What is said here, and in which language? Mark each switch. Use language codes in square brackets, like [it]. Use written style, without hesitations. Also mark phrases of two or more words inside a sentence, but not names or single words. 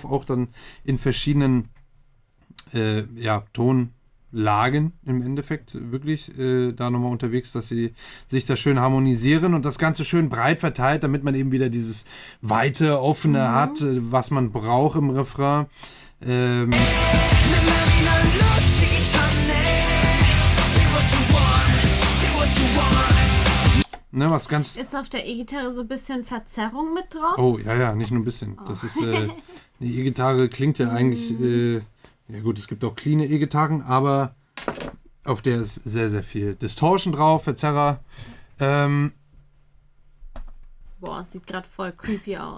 [de] Auch dann in verschiedenen Tonlagen im Endeffekt wirklich da nochmal unterwegs, dass sie sich da schön harmonisieren und das Ganze schön breit verteilt, damit man eben wieder dieses weite, offene hat, was man braucht im Refrain. [ko] 내 맘이 널 놓치기 전에 [en] Say what you want, say what you want. [de] Ne, was ganz... Ist auf der E-Gitarre so ein bisschen Verzerrung mit drauf? Oh, ja, nicht nur ein bisschen. Das ist, die E-Gitarre klingt ja eigentlich, ja gut, es gibt auch cleane E-Gitarren, aber auf der ist sehr, sehr viel Distortion drauf, Verzerrer. Boah, es sieht gerade voll creepy aus.